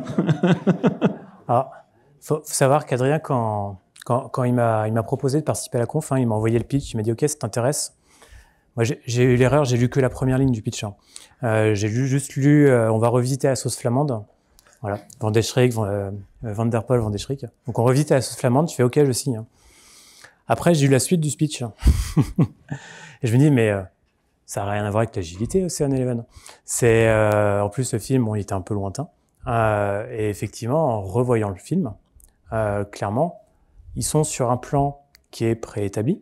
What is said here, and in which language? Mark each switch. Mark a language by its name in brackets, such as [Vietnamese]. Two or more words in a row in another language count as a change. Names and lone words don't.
[French] Voilà. Alors, faut savoir qu'Adrien, quand il m'a proposé de participer à la conf, il m'a envoyé le pitch, il m'a dit « Ok, ça t'intéresse ?» Moi, j'ai eu l'erreur, j'ai lu que la première ligne du pitch. Hein. J'ai juste lu, on va revisiter la sauce flamande. Voilà, Van der Schrik, Van der Poel, Van der Schrik. Donc on revisite la sauce flamande, je fais OK, je signe. Hein. Après, j'ai eu la suite du speech. Et je me dis, mais ça n'a rien à voir avec l'agilité, Ocean Eleven. C'est, en plus, le film, bon, il était un peu lointain. Et effectivement, en revoyant le film, clairement, ils sont sur un plan qui est préétabli.